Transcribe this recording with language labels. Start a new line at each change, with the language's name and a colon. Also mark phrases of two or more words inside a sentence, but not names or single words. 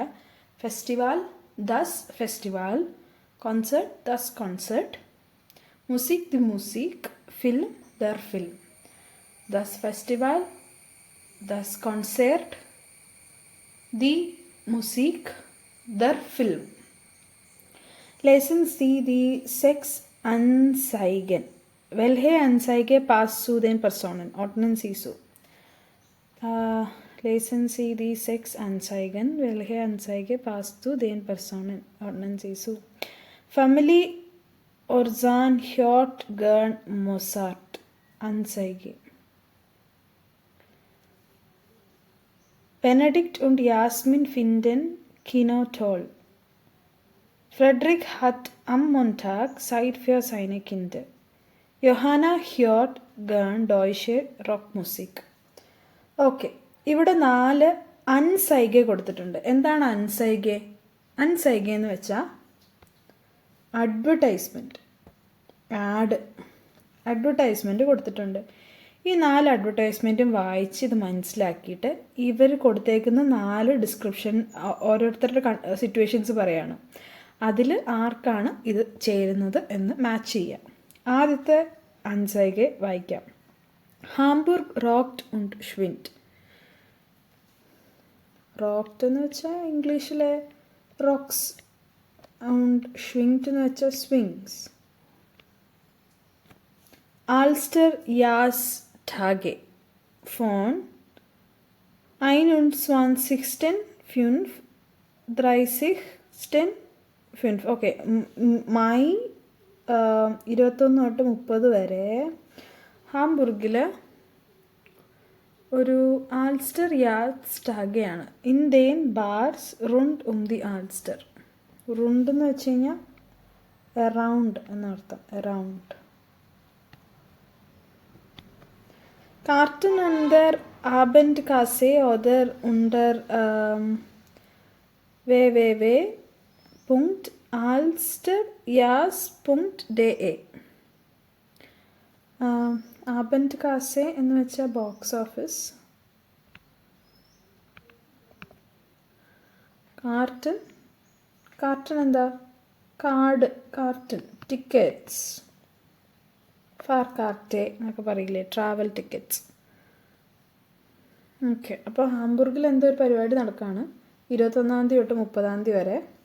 German: Festival, das Festival. Konzert, das Konzert. Musik, die Musik. Film, der Film. das Festival, das Konzert, die Musik, der Film. Lesen Sie die 6 Anzeigen. Welche Anzeige passt zu den Personen? Ordnen Sie so. Lesen Sie die 6 Anzeigen. Welche Anzeige passt zu den Personen? Ordnen Sie so. Family Orzan hört gern Mozart. Anzeige. Benedikt und Jasmin finden Kino toll. Fredrik hat am Montag Zeit für seine Kinder. Johanna hört gern deutsche Rockmusik.
Malayalam: ഓക്കെ, ഇവിടെ 4 അൻസൈഗ കൊടുത്തിട്ടുണ്ട്. എന്താണ് അൻസൈഗ? അൻസൈഗ എന്ന് വെച്ചാൽ അഡ്വർടൈസ്മെൻറ്റ്, അഡ്വർടൈസ്മെൻറ്റ് കൊടുത്തിട്ടുണ്ട്. ഈ 4 അഡ്വർടൈസ്മെൻറ്റും വായിച്ച് ഇത് മനസ്സിലാക്കിയിട്ട് ഇവർ കൊടുത്തേക്കുന്ന 4 ഡിസ്ക്രിപ്ഷൻ ഓരോരുത്തരുടെ സിറ്റുവേഷൻസ് പറയാണ്. അതിൽ ആർക്കാണ് ഇത് ചേരുന്നത് എന്ന് മാച്ച് ചെയ്യാം. ആദ്യത്തെ അൻസൈഗെ വായിക്കാം.
German: Hamburg rockt und schwingt.
Malayalam: റോക്ട് എന്ന് വെച്ചാൽ ഇംഗ്ലീഷിലെ റോക്സ്,
German: und schwingt
Malayalam: എന്ന് വെച്ചാൽ സ്വിങ്സ്.
German: Alster Jazz Tage vom 21.5 okay.
Malayalam: മെയ് 21 തൊട്ട് 30 വരെ ഹാംബുർഗിൽ ഒരു ആൾസ്റ്റർ യാസ് ടാഗയാണ്.
German: in den Bars rund die Alster.
Malayalam: റുണ്ട് എന്ന് വെച്ച് കഴിഞ്ഞാൽ എറൗണ്ട് എന്നർത്ഥം, എറൗണ്ട്.
German: Karten under Abendkasse oder unter www.alsterjas.de.
Malayalam: Abendkasse എന്ന് വെച്ചാൽ
English: box office.
Malayalam: കാർട്ടൺ എന്താ? കാർഡ്, കാർട്ടൺ, ടിക്കറ്റ്സ്. ഫാർകാർട്ടെ എന്നൊക്കെ പറയില്ലേ,
English: travel tickets.
Malayalam: ഓക്കെ, അപ്പോൾ ഹാംബുർഗിൽ എന്തോ ഒരു പരിപാടി നടക്കുകയാണ് 21 തൊട്ട് 30 വരെ.